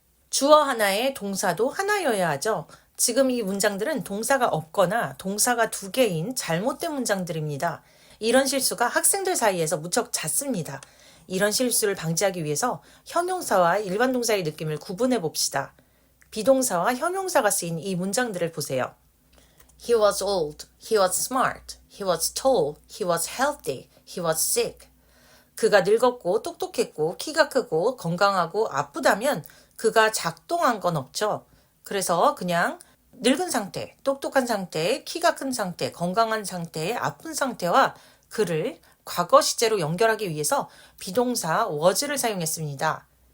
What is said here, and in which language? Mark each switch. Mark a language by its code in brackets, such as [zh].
[ko] 주어 하나에 동사도 하나여야 하죠. 지금 이 문장들은 동사가 없거나 동사가 2개인 잘못된 문장들입니다. 이런 실수가 학생들 사이에서 무척 잦습니다. 이런 실수를 방지하기 위해서 형용사와 일반 동사의 느낌을 구분해 봅시다. 비동사와 형용사가 쓰인 이 문장들을 보세요. [en] He was old. He was smart. He was tall. He was healthy. He was sick. [ko] 그가 늙었고 똑똑했고 키가 크고 건강하고 아프다면 그가 작동한 건 없죠. 그래서 그냥 늙은 상태, 똑똑한 상태, 키가 큰 상태, 건강한 상태, 아픈 상태와 그를 과거 시제로 연결하기 위해서 비동사 was를 사용했습니다.